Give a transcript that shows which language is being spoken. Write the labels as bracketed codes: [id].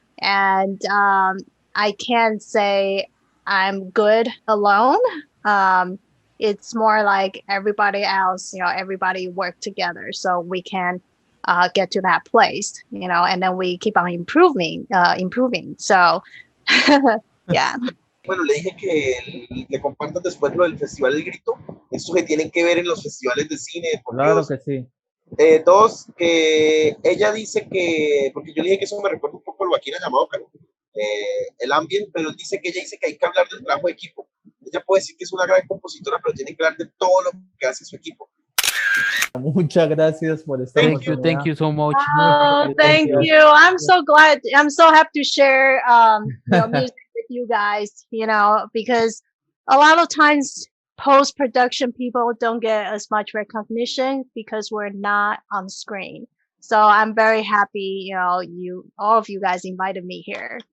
[en] And I can't say I'm good alone. It's more like everybody else, everybody work together so we can get to that place, and then we keep on improving. So, yeah. [es] Bueno, le dije que le compartan después lo del Festival del Grito. Esto que tienen que ver en los festivales de cine. Por Claro Dios. que sí. Dos, que ella dice que, porque yo le dije que eso me recuerda un poco a lo Akira Yamaoka, ¿no? El ambient, pero él dice que ella dice que hay que hablar del trabajo de equipo. Ella puede decir que es una gran compositora, pero tiene que hablar de todo lo que hace su equipo. Muchas gracias por esta oportunidad. [en] Thank you so much. Oh, thank you. I'm so glad. I'm so happy to share music with you guys, because a lot of times post-production people don't get as much recognition because we're not on screen. So I'm very happy, all of you guys invited me here.